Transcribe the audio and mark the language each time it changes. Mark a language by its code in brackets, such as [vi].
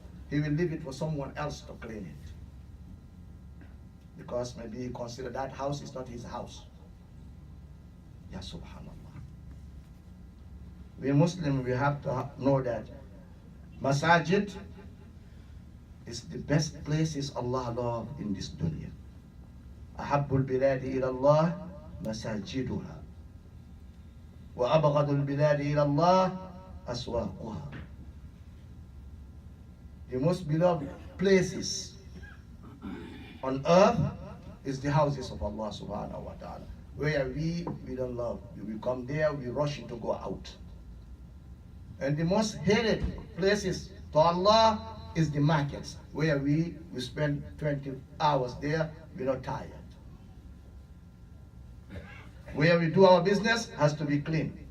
[en] He will leave it for someone else to clean it. Because maybe he consider that house is not his house. Ya subhanallah. We Muslims, we have to know that masajid is the best places Allah loves in this dunya. [ar] أحب البلاد إلى الله مساجدها وأبغض البلاد إلى الله أسواقها. [en] The most beloved places on earth is the houses of Allah subhanahu wa ta'ala. Where we don't love. We come there, we rush to go out. And the most hated places to Allah is the markets, where we spend 20 hours there, we're not tired. Where we do our business has to be clean.